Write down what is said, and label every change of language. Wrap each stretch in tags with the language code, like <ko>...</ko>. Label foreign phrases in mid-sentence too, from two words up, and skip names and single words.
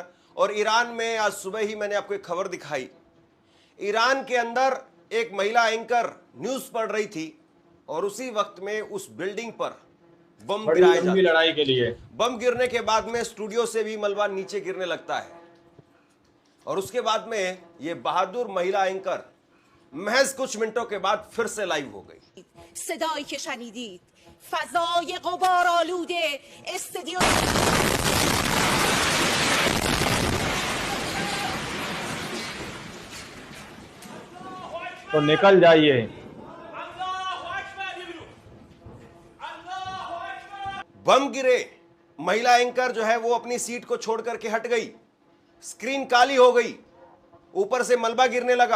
<hi>और ईरान में आज सुबह ही मैंने आपको एक खबर दिखाई, ईरान के अंदर एक महिला एंकर न्यूज पढ़ रही थी और उसी वक्त में उस बिल्डिंग पर बम गिराया जाता है। लड़ाई के लिए बम गिरने के बाद में स्टूडियो से भी मलबा नीचे गिरने लगता है और उसके बाद में ये बहादुर महिला एंकर महज कुछ मिनटों के बाद फिर से लाइव हो गई।</hi> <fa>صدایی که شنیدید فضای غبارآلوده استودیو</fa> <hi>तो निकल जाइए। बम गिरे, महिला एंकर जो है वो अपनी सीट को छोड़ करके हट गई, स्क्रीन काली हो गई, ऊपर से मलबा गिरने लगा।</hi>